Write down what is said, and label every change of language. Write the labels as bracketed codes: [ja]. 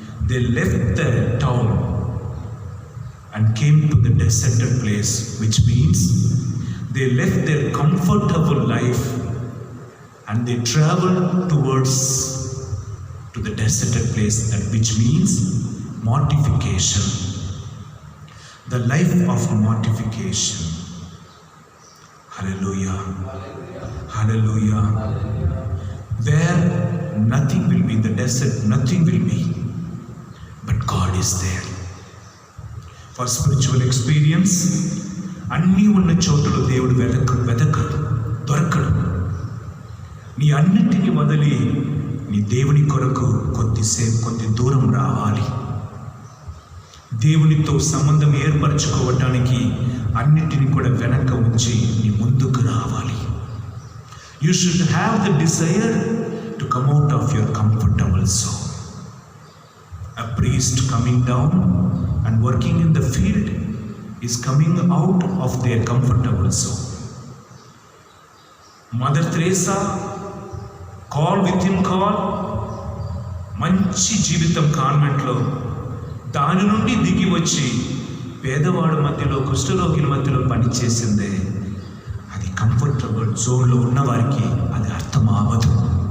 [en] They left the town and came to the deserted place, which means they left their comfortable life and they traveled towards to the deserted place, which means mortification, the life of mortification. Hallelujah, hallelujah. Where nothing will be in the desert, nothing will be, but God is there. For spiritual experience, [te] అన్నీ ఉన్న చోటులో దేవుడు వెతకడు, దొరకడు. నీ అన్నిటిని వదిలి నీ దేవుని కొరకు కొద్ది దూరం రావాలి. దేవునితో సంబంధం ఏర్పరచుకోవటానికి అన్నిటిని కూడా వెనక ఉంచి నీ ముందుకు రావాలి. [en] You should have the desire to come out of your comfortable zone. A priest coming down and working in the field is coming out of their comfortable zone. [te] Mother Teresa, [en] call within call, [te] మంచి జీవితం కాన్వెంట్లో, దాని నుండి దిగి వచ్చి పేదవాడు మధ్యలో కుష్ఠరోగిల మధ్యలో పనిచేసిందే. అది కంఫర్టబుల్ జోన్లో ఉన్నవారికి అది అర్థం అవ్వదు.